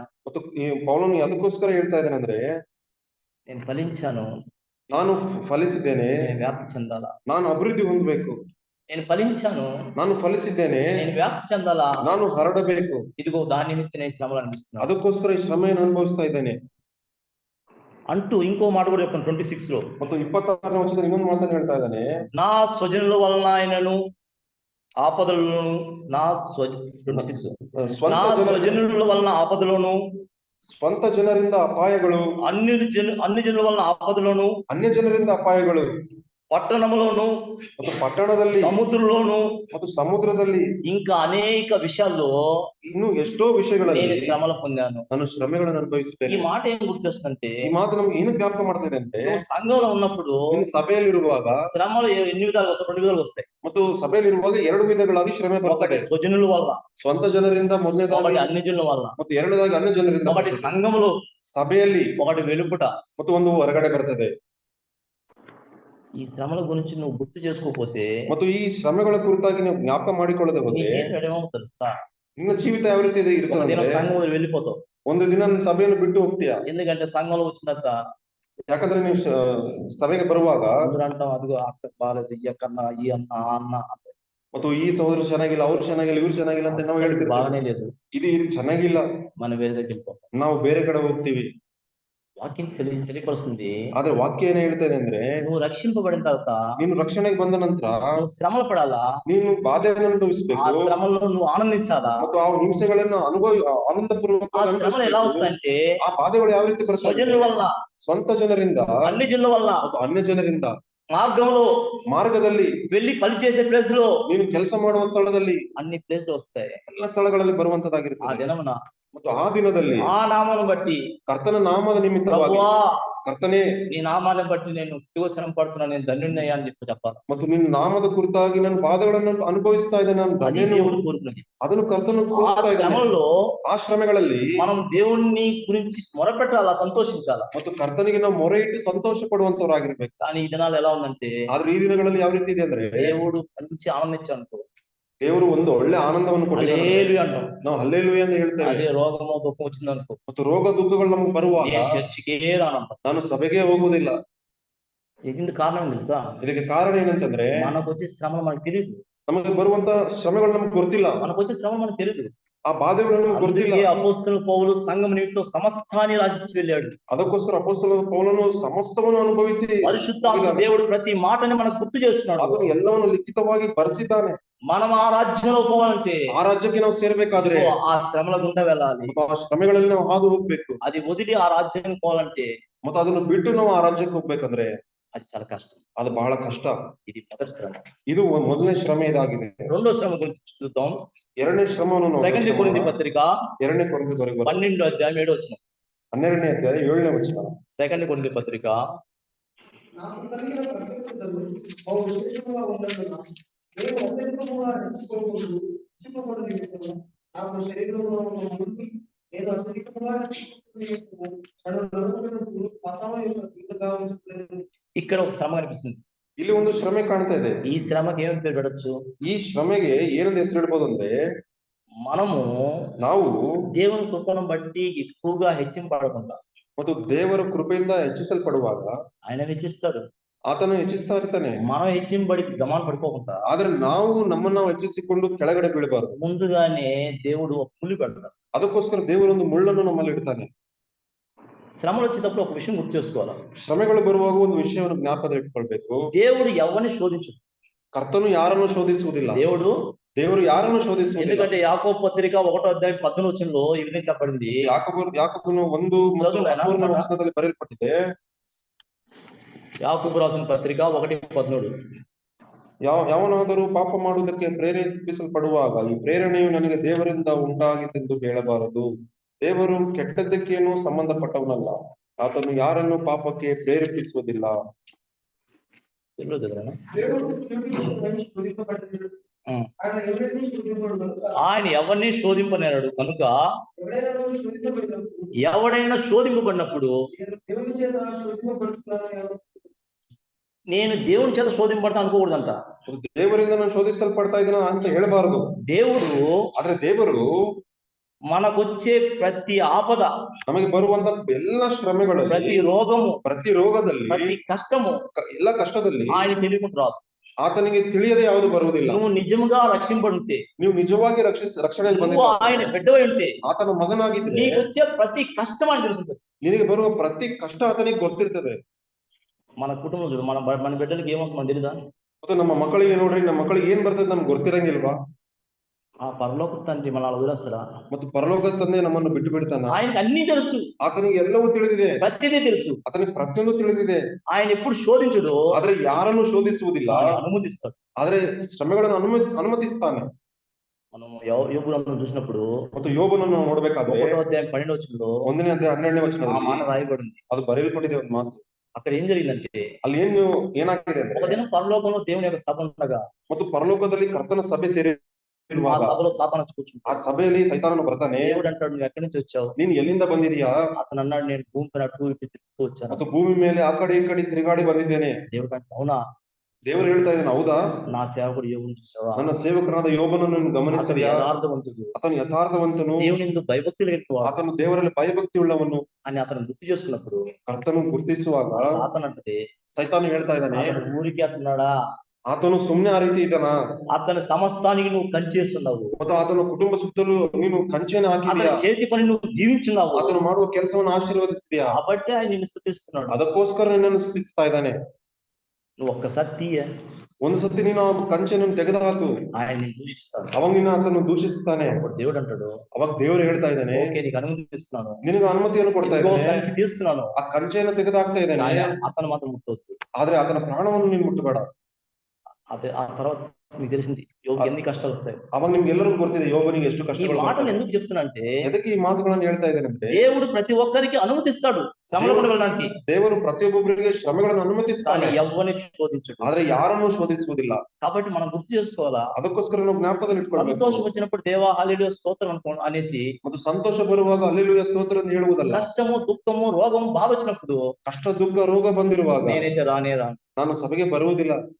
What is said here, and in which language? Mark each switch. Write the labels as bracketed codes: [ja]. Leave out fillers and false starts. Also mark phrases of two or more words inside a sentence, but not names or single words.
[kn] ಮತ್ತು ಈ ಪೌಲನು ಅದಕ್ಕೋಸ್ಕರ ಹೇಳ್ತಾ ಇದ್ದೇನೆ ಅಂದ್ರೆ, [te] నేను ఫలించాను, [kn] ನಾನು ಫಲಿಸಿದ್ದೇನೆ, [te] నేను వ్యాప్తి చెందాలా, [kn] ನಾನು ಅಭಿವೃದ್ಧಿ ಹೊಂದಬೇಕು, [te] నేను ఫలించాను, [kn] ನಾನು ಫಲಿಸಿದ್ದೇನೆ, [te] నేను వ్యాప్తి చెందాలా, [kn] ನಾನು ಹರಡಬೇಕು, [te] ఇదిగో దాని నిమిత్తం నేను శ్రమలు అనిపిస్తున్నాను [kn] ಅದಕ್ಕೋಸ್ಕರ ಈ ಶ್ರಮೆಯನ್ನು ಅನುಭವಿಸ್ತಾ ಇದ್ದೇನೆ [te] అంటూ ఇంకో మాట కూడా చెప్తాను 26 లో. [kn] ಮತ್ತು 26ನೇ ವಚನದಲ್ಲಿ ಇನ್ನೊಂದು ಮಾತನ್ನು ಹೇಳ್ತಾ ಇದ್ದಾನೆ, [te] నా స్వజనుల వలన ఆయనను ఆపదలను, నా 26 నా స్వజనుల వలన ఆపదలను, [kn] ಸ್ವಂತ ಜನರಿಂದ ಅಪಾಯಗಳು, [te] అన్ని జనుల వలన ఆపదలను, [kn] ಅನ್ಯ ಜನರಿಂದ ಅಪಾಯಗಳು, [te] పట్టణంలోను [kn] ಮತ್ತು ಪಟ್ಟಣದಲ್ಲಿ, [te] సముద్రంలోను, [kn] ಮತ್ತು ಸಮುದ್ರದಲ್ಲಿ, [te] ఇంకా అనేక విషయాల్లో [kn] ಇನ್ನು ಎಷ್ಟೋ ವಿಷಯಗಳಲ್ಲಿ [te] నేను శ్రమలు పొందాను. [kn] ನಾನು ಶ್ರಮೆಗಳನ್ನು [te] ఈ [kn] ಅನುಭವಿಸುತ್ತೇನೆ. [te] మాట ఏం గుర్తు చేస్తుందంటే, [kn] ಈ ಮಾತು ನಮ್ಗೆ ಏನು ಜ್ಞಾಪಕ ಮಾಡ್ತಾ ಇದೆ ಅಂದ್ರೆ, [te] నువ్వు సంఘంలో ఉన్నప్పుడు [kn] ನೀನು ಸಭೆಯಲ್ಲಿರುವಾಗ [te] శ్రమలు ఎన్ని విధాలుగా వస్తాయి? 2 విధాలుగా వస్తాయి. [kn] ಮತ್ತು ಸಭೆಯಲ್ಲಿರುವಾಗ 2 ವಿಧಗಳಾಗಿ ಶ್ರಮೆ [te] ఒకటి [kn] ಬರ್ತದೆ. [te] స్వజనుల వల్ల, [kn] ಸ್ವಂತ ಜನರಿಂದ ಮೊದಲನೇದಾಗಿ, [te] ఒకటి అన్ని జనుల వల్ల, [kn] ಮತ್ತು ಎರಡನೇದಾಗಿ ಅನ್ಯ ಜನರಿಂದ, [te] ఒకటి సంఘములో, [kn] ಸಭೆಯಲ್ಲಿ, [te] ఒకటి వెలుపుట. [kn] ಮತ್ತು ಒಂದು ಹೊರಗಡೆ ಬರ್ತದೆ. [te] ఈ శ్రమల గురించి నువ్వు గుర్తు చేసుకోకపోతే [kn] ಮತ್ತು ಈ ಶ್ರಮೆಗಳ ಕುರಿತಾಗಿ ನೀವು ಜ್ಞಾಪಕ ಮಾಡಿಕೊಳ್ಳದೆ [te] నీ [kn] ಹೋದ್ರೆ [te] జీవితం ఏమవుతుందో తెలుసా? [kn] ನಿನ್ನ ಜೀವಿತ ಯಾವ ರೀತಿ [te] ఒక [kn] ಇರ್ತದೆ [te] దినం [kn] ಅಂದ್ರೆ, [te] సంఘం వదిలి వెళ్ళిపోతావు. [kn] ಒಂದು ದಿನ ನನ್ನ ಸಭೆಯನ್ನು ಬಿಟ್ಟು ಹೋಗ್ತೀಯ. [te] ఎందుకంటే సంఘంలో వచ్చిన తర్వాత [kn] ಯಾಕಂದ್ರೆ ನೀವು ಸಭೆಗೆ ಬರುವಾಗ [te] అందరూ అంటాం, అదిగో అక్క బాగాలేదు, ఈ అక్కన్న, ఈ అన్న, ఆ అన్న, [kn] ಮತ್ತು ಈ ಸಹೋದರ ಚೆನ್ನಾಗಿಲ್ಲ, ಅವ್ರು ಚೆನ್ನಾಗಿಲ್ಲ, ಇವ್ರು ಚೆನ್ನಾಗಿಲ್ಲ ಅಂತ ನಾವು ಹೇಳ್ತಿರ್ತೀವಿ. [te] బాగానే లేదు, [kn] ಇದು ಚೆನ್ನಾಗಿಲ್ಲ, [te] మనం వేరే దగ్గరికి వెళ్ళిపోతాం. [kn] ನಾವು ಬೇರೆ ಕಡೆ ಹೋಗ್ತೀವಿ. [te] వాక్యం తెలియపరుస్తుంది, [kn] ಆದ್ರೆ ವಾಕ್ಯ ಏನ್ ಹೇಳ್ತಾ ಇದೆ ಅಂದ್ರೆ, [te] నువ్వు రక్షింపబడిన తర్వాత [kn] ನೀನು ರಕ್ಷಣೆಗೆ ಬಂದ ನಂತರ [te] నువ్వు శ్రమలు పడాలా, [kn] ನೀನು ಬಾಧೆಯನ್ನು [te] ఆ [kn] ಅನುಭವಿಸಬೇಕು, [te] శ్రమల్లో నువ్వు ఆనందించాలా. [kn] ಮತ್ತು ಆ ಹಿಂಸೆಗಳನ್ನು ಆನಂದಪೂರ್ವಕ [te] ఆ శ్రమలు ఎలా వస్తాయంటే, [kn] ಆ ಬಾಧೆಗಳು ಯಾವ ರೀತಿ ಬರ್ತವೆ? [te] స్వజనుల వల్ల, [kn] ಸ್ವಂತ ಜನರಿಂದ, [te] అన్ని జనుల వల్ల, [kn] ಮತ್ತು ಅನ್ಯ ಜನರಿಂದ, [te] మార్గంలో [kn] ಮಾರ್ಗದಲ್ಲಿ, [te] వెళ్ళి పని చేసే ప్లేస్ లో, [kn] ನೀನು ಕೆಲಸ ಮಾಡುವ ಸ್ಥಳದಲ್ಲಿ, [te] అన్ని ప్లేస్లు వస్తాయి. [kn] ಎಲ್ಲ ಸ್ಥಳಗಳಲ್ಲಿ [te] ఆ [kn] ಬರುವಂತದ್ದಾಗಿರ್ತದೆ. [te] దినమున [kn] ಮತ್ತು ಆ ದಿನದಲ್ಲಿ [te] ఆ నామను బట్టి, [kn] ಕರ್ತನ ನಾಮದ ನಿಮಿತ್ತವಾಗಿ, [te] ప్రభువా [kn] ಕರ್ತನೇ, [te] నీ నామాన్ని బట్టి నేను శ్రమ పడుతున్నాను, నేను ధన్యున్నయ్యా అని చెప్పాలి. [kn] ಮತ್ತು ನಿನ್ನ ನಾಮದ ಕುರಿತಾಗಿ ನಾನು ಬಾಧೆಗಳನ್ನು ಅನುಭವಿಸ್ತಾ ಇದ್ದೇನೆ, ನಾನು [te] అది [kn] ಧನ್ಯನು. [te] దేవుడు కోరుకున్నది. [kn] ಅದನ್ನು ಕರ್ತನು [te] ఆ [kn] ಕೋರ್ತಾ ಇದ್ದಾನೆ. [te] శ్రమల్లో [kn] ಆ ಶ್ರಮೆಗಳಲ್ಲಿ [te] మనం దేవుణ్ణి గురించి మొరపెట్టాలా, సంతోషించాలా. [kn] ಮತ್ತು ಕರ್ತನಿಗೆ ನಾವು ಮೊರೆ ಇಟ್ಟು ಸಂತೋಷ ಪಡುವಂತವರಾಗಿರ್ಬೇಕು. [te] కానీ ఈ దినాలు ఎలా ఉందంటే, [kn] ಆದ್ರೆ ಈ ದಿನಗಳಲ್ಲಿ ಯಾವ ರೀತಿ ಇದೆ ಅಂದ್ರೆ, [te] దేవుడు మంచి ఆనందించాలనుకో, [kn] ದೇವರು ಒಂದು ಒಳ್ಳೆ ಆನಂದವನ್ನು ಕೊಟ್ಟಿದ್ದಾನೆ, [te] హల్లెలూయా అంటాం. [kn] ನಾವು ಹಲ್ಲೆಲೂಯಾ ಅಂತ ಹೇಳ್ತೇವೆ. [te] అదే రోగమో దుఃఖం వచ్చిందనుకో, [kn] ಮತ್ತು ರೋಗ ದುಃಖಗಳು ನಮ್ಗೆ ಬರುವಾಗ [te] నేను చర్చికే రానంట. [kn] ನಾನು ಸಭೆಗೆ ಹೋಗುವುದಿಲ್ಲ. [te] ఇది కారణం ఏం తెలుసా? [kn] ಇದಕ್ಕೆ ಕಾರಣ ಏನಂತಂದ್ರೆ, [te] మనకు వచ్చే శ్రమలు మనకు తెలియదు. [kn] ನಮಗೆ ಬರುವಂತ ಶ್ರಮೆಗಳು ನಮ್ಗೆ ಗೊತ್ತಿಲ್ಲ. [te] మనకు వచ్చే శ్రమలు మనకు తెలియదు. ಆ ఆ బాధలను గుర్తిಲ್ಲ. అందుకే అపోస్తలుడు పౌలు సంఘం నిమిత్తం సమస్తాన్ని రాసిచ్చి వెళ్ళాడు. [kn] ಅದಕ್ಕೋಸ್ಕರ ಅಪೊಸ್ತಲನಾದ ಪೌಲನು ಸಮಸ್ತವನ್ನು ಅನುಭವಿಸಿ [te] పరిశుద్ధాత్మ దేవుడు ప్రతి మాటని మనకు గుర్తు చేస్తున్నాడు. [kn] ಅದನ್ನು ಎಲ್ಲವನ್ನು ಲಿಖಿತವಾಗಿ ಬರೆಸಿದ್ದಾನೆ. [te] మనం ఆ రాజ్యంలో పోవాలంటే [kn] ಆ ರಾಜ್ಯಕ್ಕೆ ನಾವು ಸೇರ್ಬೇಕಾದ್ರೆ [te] ఆ శ్రమల గుండా వెళ్ళాలి. [kn] ಮತ್ತು ಆ ಶ್ರಮೆಗಳಲ್ಲಿ ನಾವು ಹಾದು ಹೋಗ್ಬೇಕು. [te] అది వదిలి ఆ రాజ్యానికి పోవాలంటే [kn] ಮತ್ತು ಅದನ್ನು ಬಿಟ್ಟು ನಾವು ಆ ರಾಜ್ಯಕ್ಕೆ ಹೋಗ್ಬೇಕಂದ್ರೆ [te] అది చాలా కష్టం. [kn] ಅದು ಬಹಳ ಕಷ್ಟ. [te] ఇది మొదటి శ్రమ. [kn] ಇದು ಮೊದಲನೇ ಶ್ರಮ ಇದಾಗಿದೆ. [te] రెండో శ్రమ గురించి చూద్దాం. [kn] ಎರಡನೇ ಶ್ರಮವನ್ನು ನಾವು [te] సెకండ్ కొరింథీ పత్రిక [kn] 2ನೇ ಕೊರಿಂಥದವರೆಗೆ [te] 12వ అధ్యాయం 7వ వచనం. [kn] 12ನೇ ಅಧ್ಯಾಯ 7ನೇ ವಚನ. [te] సెకండ్ కొరింథీ పత్రిక నాకు కలిగిన ప్రత్యక్షతలు బహు విశేషముగా ఉన్నందున నేను అత్యధికముగా హెచ్చింపబడు నిమిత్తము నాకు శరీరంలో ఉన్న ముందు నేను అత్యధికముగా ఇక్కడ ఒక శ్రమ కనిపిస్తుంది. [kn] ಇಲ್ಲಿ ಒಂದು ಶ್ರಮೆ ಕಾಣ್ತಾ ಇದೆ. [te] ఈ శ్రమకి ఏమని పేరు పెట్టచ్చు? [kn] ಈ ಶ್ರಮೆಗೆ ಏನಂತ ಹೆಸರು ಇಡಬಹುದು ಅಂದ್ರೆ, [te] మనము [kn] ನಾವು [te] దేవుని కృపను బట్టి ఎక్కువగా హెచ్చింపడకుండా [kn] ಮತ್ತು ದೇವರ ಕೃಪೆಯಿಂದ ಹೆಚ್ಚಿಸಲ್ಪಡುವಾಗ [te] ఆయన హెచ్చిస్తాడు. [kn] ಆತನು ಹೆಚ್ಚಿಸ್ತಾ ಇರ್ತಾನೆ. [te] మనం హెచ్చింపడి గమనం పడిపోకుండా [kn] ಆದ್ರೆ ನಾವು ನಮ್ಮನ್ನ ಹೆಚ್ಚಿಸಿಕೊಂಡು ಕೆಳಗಡೆ ಬೀಳಬಾರದು. [te] ముందుగానే దేవుడు ఒక పులి పెడతాడు. [kn] ಅದಕ್ಕೋಸ್ಕರ ದೇವರೊಂದು ಮುಳ್ಳನ್ನು ನಮ್ಮಲ್ಲಿ ಇಡ್ತಾನೆ. [te] శ్రమలు వచ్చేటప్పుడు ఒక విషయం గుర్తు చేసుకోవాలి. [kn] ಶ್ರಮೆಗಳು ಬರುವಾಗ ಒಂದು ವಿಷಯವನ್ನು ಜ್ಞಾಪಕದಲ್ಲಿ ಇಟ್ಕೊಳ್ಬೇಕು. [te] దేవుడు ఎవరిని శోధించడు. [kn] ಕರ್ತನು ಯಾರನ್ನು ಶೋಧಿಸುವುದಿಲ್ಲ. ದೇವರು ಯಾರನ್ನು ಶೋಧಿಸುವುದಿಲ್ಲ. [te] ఎందుకంటే యాకోబు పత్రిక 1వ అధ్యాయం 14వ వచనంలో ఈ విధంగా చెప్పబడింది. [kn] ಯಾಕೋಬನು 1 ವಚನದಲ್ಲಿ ಬರೆಯಲ್ಪಟ್ಟಿದೆ. [te] యాకోబు రాసిన పత్రిక 1:13. [kn] ಯಾವನಾದರೂ ಪಾಪ ಮಾಡುವುದಕ್ಕೆ ಪ್ರೇರೇಪಿಸಲ್ಪಡುವಾಗ ಈ ಪ್ರೇರಣೆಯು ನನಗೆ ದೇವರಿಂದ ಉಂಟಾಗಿತ್ತೆಂದು ಹೇಳಬಾರದು. ದೇವರು ಕೆಟ್ಟದ್ದಕ್ಕೇನು ಸಂಬಂಧಪಟ್ಟವನಲ್ಲ. ಆತನು ಯಾರನ್ನು ಪಾಪಕ್ಕೆ ಪ್ರೇರೇಪಿಸುವುದಿಲ್ಲ. [te] ఆయన ఎవరిని శోధింపనేరాడు కనుక ఎవడైనా శోధింపబడినప్పుడు నేను దేవుని చేత శోధింపడతా అనుకోకూడదంట. [kn] ದೇವರಿಂದ ನಾನು ಶೋಧಿಸಲ್ಪಡ್ತಾ ಇದ್ದೀನ ಅಂತ ಹೇಳಬಾರದು. [te] దేవుడు [kn] ಆದ್ರೆ ದೇವರು [te] మనకొచ్చే ప్రతి ఆపద, [kn] ನಮಗೆ ಬರುವಂತ ಎಲ್ಲ ಶ್ರಮೆಗಳು, [te] ప్రతి రోగము, [kn] ಪ್ರತಿ ರೋಗದಲ್ಲಿ, [te] ప్రతి కష్టము, [kn] ಎಲ್ಲ ಕಷ್ಟದಲ್ಲಿ [te] ఆయన తెలియకుండా రాదు. [kn] ಆತನಿಗೆ ತಿಳಿಯದೆ ಯಾವುದು ಬರುವುದಿಲ್ಲ. [te] నువ్వు నిజముగా రక్షింపడుంటే, [kn] ನೀವು ನಿಜವಾಗಿ ರಕ್ಷಣೆಯಲ್ಲಿ ಬಂದಿದ್ದೀರಾ, [te] ఆయన బిడ్డవై ఉంటే, [kn] ಆತನ ಮಗನಾಗಿದ್ರೆ [te] నీకు వచ్చే ప్రతి కష్టం అని తెలుస్తుంది. [kn] ನಿನಗೆ ಬರುವ ಪ್ರತಿ ಕಷ್ಟ ಆತನಿಗೆ ಗೊತ್ತಿರ್ತದೆ. [te] మన కుటుంబం చూడు, మన బిడ్డలకి ఏమొస్తుంది మనకు తెలీదా? [kn] ಮತ್ತೆ ನಮ್ಮ ಮಕ್ಕಳಿಗೆ ನೋಡ್ರಿ, ನಮ್ಮ ಮಕ್ಕಳಿಗೆ ಏನ್ ಬರ್ತದೆ ನಮ್ಗೆ ಗೊತ್ತಿರಂಗಿಲ್ವಾ? [te] ఆ పరలోక తండ్రి మన వదిలేస్తాడా? [kn] ಮತ್ತು ಪರಲೋಕ ತಂದೆ ನಮ್ಮನ್ನು ಬಿಟ್ಟು ಬಿಡ್ತಾನ? [te] ఆయనకి అన్ని తెలుసు. [kn] ಆತನಿಗೆ ಎಲ್ಲವೂ ತಿಳಿದಿದೆ. [te] ప్రతిదీ తెలుసు. [kn] ಆತನಿಗೆ ಪ್ರತಿಯೊಂದು ತಿಳಿದಿದೆ. [te] ఆయన ఎప్పుడు శోధించడు, [kn] ಆದ್ರೆ ಯಾರನ್ನು ಶೋಧಿಸುವುದಿಲ್ಲ, [te] అనుమతిస్తాడు. [kn] ಆದ್ರೆ ಶ್ರಮೆಗಳನ್ನು ಅನುಮತಿಸ್ತಾನೆ. [te] మనం యోబును చూసినప్పుడు [kn] ಮತ್ತು ಯೋಬನನ್ನು ನೋಡ್ಬೇಕಾದ್ರೆ [te] 1వ అధ్యాయం 12వ వచనంలో [kn] 1ನೇ ಅಧ್ಯಾಯ 12ನೇ [te] ఆ [kn] ವಚನದಲ್ಲಿ [te] మాట రాయబడింది. [kn] ಅದು బರೆಯಲ್ಪಟ್ಟಿದೆ ಒಂದು ಮಾತು. [te] అక్కడ ఏం జరిగిందంటే, [kn] ಅಲ್ಲಿ ಏನಾಗಿದೆ ಅಂದ್ರೆ, [te] ఒక దినం పరలోకంలో దేవుని యొక్క సభ ఉండగా, [kn] ಮತ್ತು ಪರಲೋಕದಲ್ಲಿ ಕರ್ತನ ಸಭೆ ಸೇರಿ [te] ఆ సభలో సాతాను కూర్చుంటాడు. [kn] ಆ ಸಭೆಯಲ್ಲಿ ಸೈತಾನನು ಬರ್ತಾನೆ. [te] దేవుడు అంటాడు, నువ్వు ఎక్కడి నుంచి వచ్చావు? [kn] ನೀನ್ ಎಲ್ಲಿಂದ ಬಂದಿದೀಯಾ? [te] అతను అన్నాడు, నేను భూమి పైన అటు ఇటు తిరుగుతూ వచ్చాను. [kn] ಮತ್ತು ಭೂಮಿ ಮೇಲೆ ಆ ಕಡೆ ಈ ಕಡೆ ತಿರುಗಾಡಿ ಬಂದಿದ್ದೇನೆ. [te] దేవుడు అంటే, అవునా? [kn] ದೇವರು ಹೇಳ್ತಾ ಇದ್ದಾನೆ, ಹೌದಾ? [te] నా సేవకుడు యోబును చూసావా? [kn] ನನ್ನ ಸೇವಕನಾದ ಯೋಬನನ್ನು ಗಮನಿಸಿದೆಯಾ? [te] యథార్థవంతుడు, [kn] ಆತನು ಯಥಾರ್ಥವಂತನು, [te] దేవుని యందు భయభక్తులు కలిగినవాడు, [kn] ಆತನು ದೇವರಲ್ಲಿ ಭಯಭಕ್ತಿ ಉಳ್ಳವನು [te] అని అతను గుర్తు చేసుకున్నప్పుడు [kn] ಕರ್ತನು ಗುರುತಿಸುವಾಗ [te] సాతాను అంటే, [kn] ಸೈತಾನು ಹೇಳ್ತಾ ಇದ್ದಾನೆ, [te] అతను ఊరికి అంటున్నాడా? [kn] ಆತನು ಸುಮ್ನೆ ಆ ರೀತಿ ಇದ್ದಾನ? [te] అతని సమస్తానికి నువ్వు కంచేస్తున్నావు, [kn] ಮತ್ತು ಆತನ ಕುಟುಂಬ ಸುತ್ತಲೂ ನೀನು ಕಂచెಯನ್ನು ಹಾಕಿದೀಯಾ? [te] అతని చేతి పని నువ్వు దీవించున్నావు, [kn] ಆತನು ಮಾಡುವ ಕೆಲಸವನ್ನು ಆಶೀರ್ವದಿಸಿದ್ಯಾ? [te] కాబట్టి ఆయన నిన్ను స్తుతిస్తున్నాడు. [kn] ಅದಕ್ಕೋಸ್ಕರ ನಿನ್ನನ್ನು ಸ್ತುತಿಸ್ತಾ ಇದ್ದಾನೆ. [te] నువ్వు ఒక్కసారి తీయ, [kn] ಒಂದು ಸತಿ ನೀನು ಆ ಕಂచెಯನ್ನು ತೆಗೆದುಹಾಕು, [te] ఆయన నిన్ను దూషిస్తాడు. [kn] ಅವಾಗ ನಿನ್ನ ಆತನು ದೂಷಿಸ್ತಾನೆ. [te] అప్పుడు దేవుడు అంటాడు, [kn] ಅವಾಗ ದೇವರು ಹೇಳ್ತಾ ಇದ್ದಾನೆ, [te] ఓకే నీకు అనుమతిస్తున్నాను, [kn] ನಿನಗೆ ಅನುಮತಿಯನ್ನು ಕೊಡ್ತಾ ಇದ್ದಾನೆ, [te] కంచి తీస్తున్నాను, [kn] ಆ ಕಂచెಯನ್ನು ತೆಗೆದುಹಾಕ್ತಾ ಇದ್ದಾನೆ. [te] అతను మాత్రం ముట్టవద్దు. [kn] ಆದ್ರೆ ಆತನ ಪ್ರಾಣವನ್ನು ನೀನು ಮುಟ್ಟಬೇಡ. [te] అదే ఆ తర్వాత మీకు తెలిసింది యోగి ఎన్ని కష్టాలు వస్తాయి. [kn] ಅವಾಗ ನಿಮ್ಗೆ ಎಲ್ಲರಿಗೂ ಗೊತ್ತಿದೆ ಯೋಬನಿಗೆ ಎಷ್ಟು [te] ఈ [kn] ಕಷ್ಟಗಳು. [te] మాటలు ఎందుకు చెప్తున్నా అంటే, [kn] ಎದಕ್ಕೆ ಈ ಮಾತುಗಳನ್ನು ಹೇಳ್ತಾ ಇದ್ದೇನೆ ಅಂದ್ರೆ, [te] దేవుడు ప్రతి ఒక్కరికి అనుమతిస్తాడు శ్రమలు కూడా వెళ్ళడానికి, [kn] ದೇವರು ಪ್ರತಿಯೊಬ್ಬೊಬ್ಬರಿಗೆ ಶ್ರಮೆಗಳನ್ನು ಅನುಮತಿಸ್ತಾನೆ, [te] కానీ ఎవరిని శోధించడు. [kn] ಆದ್ರೆ ಯಾರನ್ನು ಶೋಧಿಸುವುದಿಲ್ಲ. [te] కాబట్టి మనం గుర్తు చేసుకోవాలా, [kn] ಅದಕ್ಕೋಸ್ಕರ ನಾವು ಜ್ಞಾಪಕದಲ್ಲಿ ಇಟ್ಕೊಳ್ಬೇಕು. [te] సంతోషం వచ్చినప్పుడు దేవా హల్లెలూయా స్తోత్రం అనేసి, [kn] ಮತ್ತು ಸಂತೋಷ ಬರುವಾಗ ಹಲ್ಲೆಲೂಯಾ ಸ್ತೋತ್ರ ಅಂತ ಹೇಳುವುದಲ್ಲ. [te] కష్టము దుఃఖము రోగము బాధ వచ్చినప్పుడు, [kn] ಕಷ್ಟ ದುಃಖ ರೋಗ ಬಂದಿರುವಾಗ [te] నేనైతే రాను [kn] ನಾನು ಸಭೆಗೆ ಬರುವುದಿಲ್ಲ.